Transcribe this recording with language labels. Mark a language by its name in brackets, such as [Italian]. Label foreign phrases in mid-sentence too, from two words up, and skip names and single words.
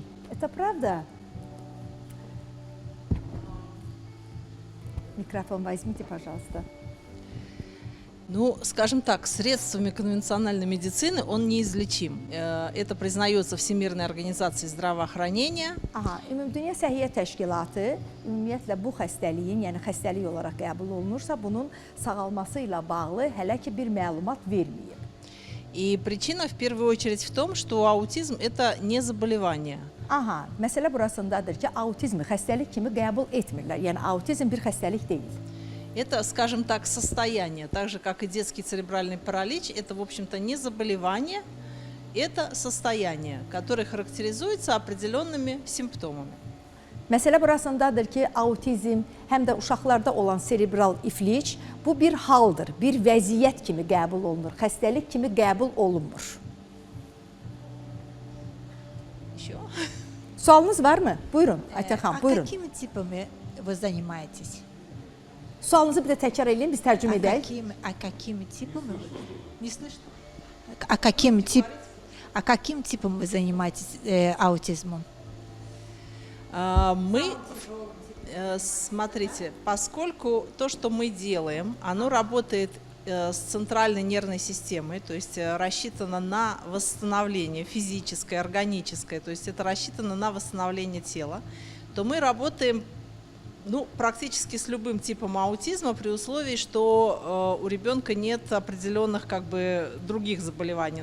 [Russian] Это правда? Микрофон возьмите, пожалуйста. Ну, скажем так, средствами конвенциональной медицины он неизлечим. Это признается Всемирной организацией здравоохранения. [Azerbaijani] Aha, Ümumdünya Səhiyyə Təşkilatı ümumiyyətlə bu xəstəliyin, yəni xəstəlik olaraq qəbul olunursa, bunun sağalması ilə bağlı hələ ki bir məlumat verməyib. [Russian] И причина в первую очередь в том, что аутизм – это не заболевание. [Azerbaijani] Aha, məsələ burasındadır ki, autizmi xəstəlik kimi qəbul etmirlər. Yəni autizm bir xəstəlik deyil. [Russian] Это, скажем так, состояние, так же, как и детский церебральный паралич. Это, в общем-то, не заболевание, это состояние, которое характеризуется определенными симптомами. [Azerbaijani] Məsələ burasındadır ki, autizm həm də uşaqlarda olan serebral iflic bu bir haldır, bir vəziyyət kimi qəbul olunur, xəstəlik kimi qəbul olunmur. [Russian] Еще? [Azerbaijani] Sualınız varmı? Buyurun, Aytən xanım, buyurun. [Russian] Какими типами вы занимаетесь? [Azerbaijani] Sualınızı bir də təkrar edin, biz tərcümə edək. [Russian] Какими типами? Не слышно? Каким типом вы занимаетесь аутизмом? Смотрите, поскольку то, что мы делаем, оно работает с центральной нервной системой, то есть рассчитано на восстановление физическое, органическое, то есть это рассчитано на восстановление тела, то мы работаем практически с любым типом аутизма при условии, что у ребенка нет определенных других заболеваний.